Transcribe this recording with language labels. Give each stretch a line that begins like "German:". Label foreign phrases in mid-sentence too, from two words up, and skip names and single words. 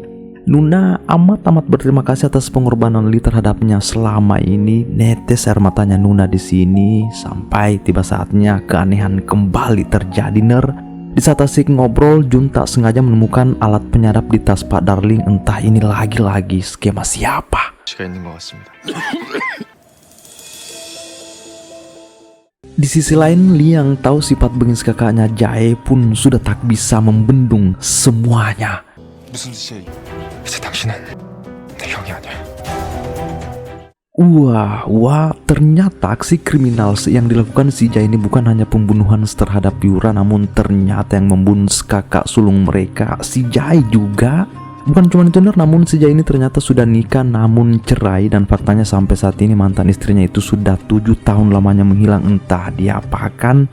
Indonesian: Nuna amat berterima kasih atas pengorbanan Lee terhadapnya selama ini. Netes air matanya Nuna di sini sampai tiba saatnya keanehan kembali terjadi, Ner. Di saat asik ngobrol, Jun tak sengaja menemukan alat penyadap di tas Pak Darling. Entah ini lagi-lagi skema siapa.
Korean: 시가 있는 것 같습니다.
Indonesian: Di sisi lain, Lee yang tahu sifat bengis kakaknya Jae pun sudah tak bisa membendung semuanya.
Korean: 무슨 뜻이야? 이제 당신은 내 형이 아니야.
Indonesian: Wah, ternyata aksi kriminal yang dilakukan si Jae ini bukan hanya pembunuhan terhadap Yura, namun ternyata yang membunuh kakak sulung mereka, si Jae juga. Bukan cuma itu, namun si Jae ini ternyata sudah nikah namun cerai, dan faktanya sampai saat ini mantan istrinya itu sudah 7 tahun lamanya menghilang, entah diapakan.